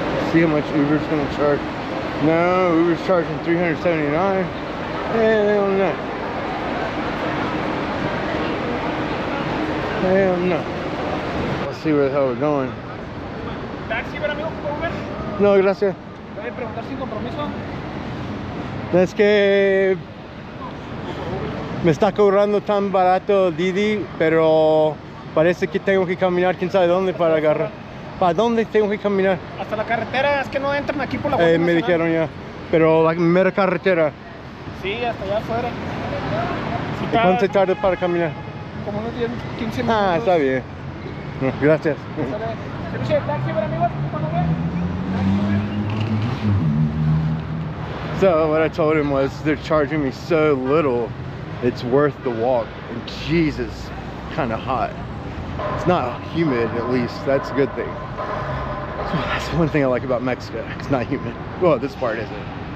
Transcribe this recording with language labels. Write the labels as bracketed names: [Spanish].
[English] See how much Uber's gonna charge. No, Uber's charging $379. Hell no. Hell no. Let's see where the hell we're going. [Spanish] ¿Taxi, ver amigo, por Uber? No, gracias. ¿Puede preguntar sin compromiso? Es que me está cobrando tan barato Didi, pero parece que tengo que caminar quién sabe dónde para agarrar. ¿Para dónde tengo que caminar? Hasta la carretera, es que no entran aquí por la Guardia Me Nacional. dijeron ya, pero la mera carretera. Sí, hasta allá afuera. Si ¿Y cuánto se tarda para caminar? Como unos 10, 15 minutos. Ah, está bien. No, gracias. ¿Servicio de taxi, ver amigos? ¿Cuándo ve? [English] So what I told him was they're charging me so little, it's worth the walk. And Jesus, kind of hot. It's not humid, at least. That's a good thing. So that's one thing I like about Mexico. It's not humid. Well, this part isn't.